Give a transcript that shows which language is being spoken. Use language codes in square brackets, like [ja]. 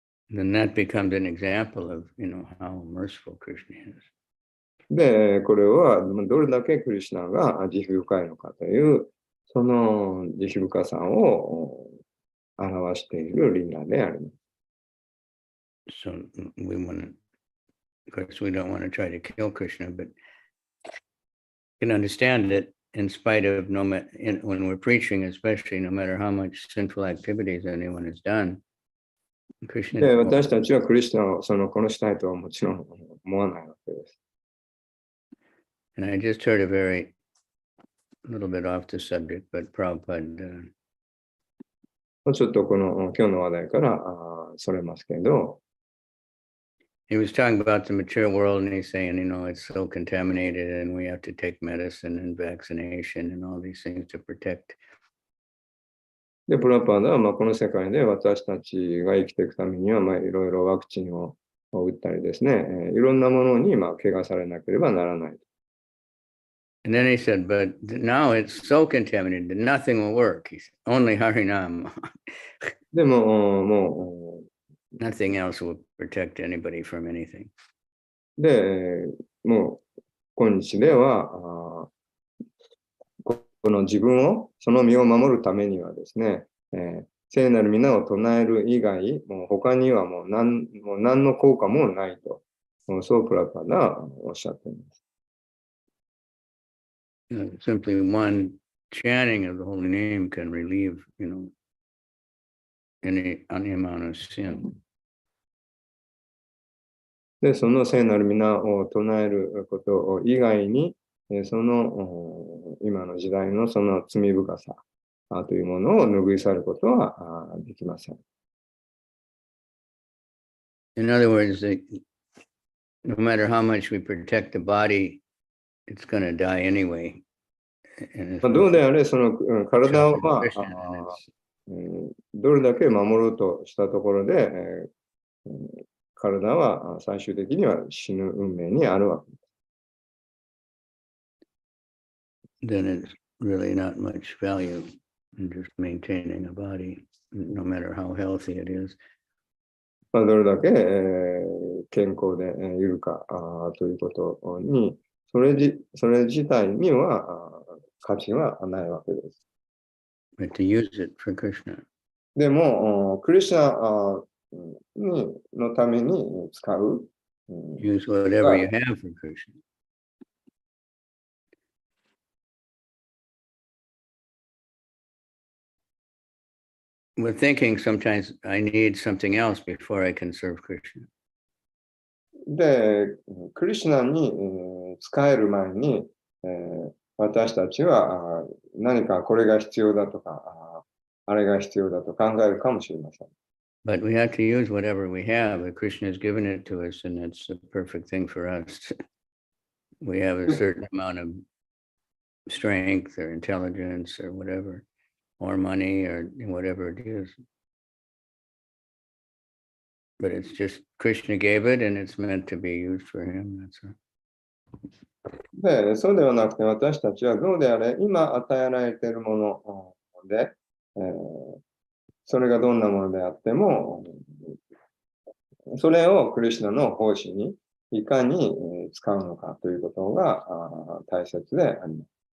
[en] Then that becomes an example of, how merciful Krishna is. [ja] で、これはどれだけクリシュナが慈悲深いのかという、その慈悲深さを表しているリーラであります。 [en] So of course, we don't want to try to kill Krishna, but you can understand that in spite of when we're preaching, especially, no matter how much sinful activities anyone has done, Krishna. [ja] で、私たちはクリシュナを殺したいとはもちろん思わないわけです。 [en] And I just heard a little bit off the subject, but Prabhupada. [ja] ちょっとこの今日の話題からそれますけど、 [en] He was talking about the material world, and he's saying, it's so contaminated, and we have to take medicine and vaccination and all these things to protect. [ja] で、プラパーダはこの世界で私たちが生きていくためにはいろいろワクチンを打ったりですね、いろんなものに怪我されなければならない。 [en] And then he said, but now it's so contaminated that nothing will work. He said, only Harinam. [ja] でも、もう、 [en] Nothing else will protect anybody from anything. [ja] で、もう、今日では、この自分を、その身を守るためにはですね、聖なる皆を唱える以外、もう他にはもう何の効果もないと、そうプラパダはおっしゃっています。 [en] Simply one chanting of the holy name can relieve, any amount of sin. [ja] で、その聖なる皆を唱えること以外に、その今の時代のその罪深さというものを拭い去ることはできません。 [en] In other words, no matter how much we protect the body, it's going to die anyway. [ja] どうであれ、その体は、どれだけ守ろうとしたところで、体は最終的には死ぬ運命にあるわけです。 [en] Then it's really not much value in just maintaining a body, no matter how healthy it is. [ja] どれだけ、健康でいるかということに、それ自体には価値はないわけです。 [en] But to use it for Krishna. [ja] でも、クリシナのために使う。 [en] Use whatever you have for Krishna. We're thinking sometimes I need something else before I can serve Krishna. [ja] で、クリシナに使える前に、私たちは何かこれが必要だとか、あれが必要だと考えるかもしれません。 [en] But we have to use whatever we have. Krishna has given it to us, and it's the perfect thing for us. We have a certain amount of strength or intelligence or whatever, or money or whatever it is. But it's just Krishna gave it, and it's meant to be used for him. That's all. [ja] で、そうではなくて、私たちはどうであれ、今与えられているもので、それがどんなものであっても、それをクリシュナの奉仕にいかに使うのかということが大切であります。